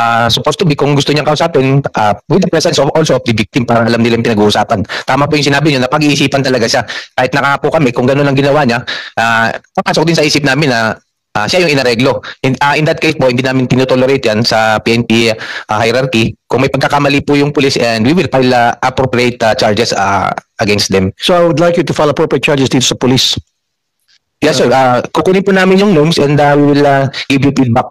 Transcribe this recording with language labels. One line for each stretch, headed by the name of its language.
English: Supposed to be,
Filipino: kung gusto niyang kausapin,
English: with the presence of also of the victim,
Filipino: para alam nila yung pinag-uusapan. Tama po yung sinabi niyo, na pag-iisipan talaga siya. Kahit nakaka po kami, kung gano'n ang ginawa niya, papasok din sa isip namin na siya yung inareglo.
English: In that case
Filipino: po, hindi namin tinotolerate yan sa PNP hierarchy. Kung may pagkakamali po yung police,
English: and we will file appropriate charges against them. So I would like you to file appropriate charges
Filipino: dito sa police.
English: Yes, sir.
Filipino: Kukunin po namin yung norms,
English: and we will give you feedback.